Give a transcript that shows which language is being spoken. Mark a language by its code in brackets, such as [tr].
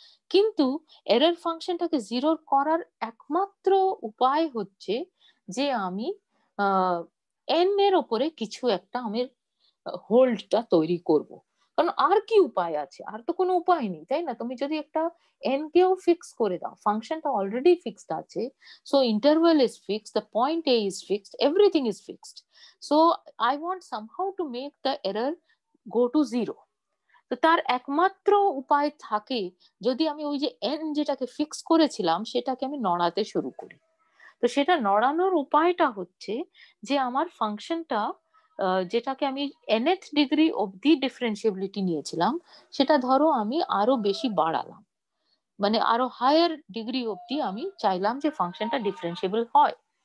[bn] কিন্তু এরর ফাংশনটাকে 0 করার একমাত্র উপায় হচ্ছে যে আমি n এর ওপরে কিছু একটা আমি হোল্ডটা তৈরি করব। কারণ আর কি উপায় আছে? আর তো কোনো উপায় নেই, তাই না? তুমি যদি একটা n কেও ফিক্স করে দাও, ফাংশনটা অলরেডি ফিক্সড আছে, [en] so interval is fixed, the point a is fixed, [bn] everything is fixed. [en] So I want somehow to make the error go to 0. [bn] তো তার একমাত্র উপায় থাকে যদি আমি ওই যে n যেটাকে ফিক্স করেছিলাম সেটাকে আমি নড়াতে শুরু করি। তো সেটা নড়ানোর উপায়টা হচ্ছে যে আমার ফাংশনটা যেটাকে আমি nth ডিগ্রি অবধি ডিফারেন্সিবিলিটি নিয়েছিলাম, সেটা ধরো আমি আরো বেশি বাড়ালাম, মানে আরো হায়ার ডিগ্রি অবধি আমি চাইলাম যে ফাংশনটা ডিফারেন্সিয়েবল হয়।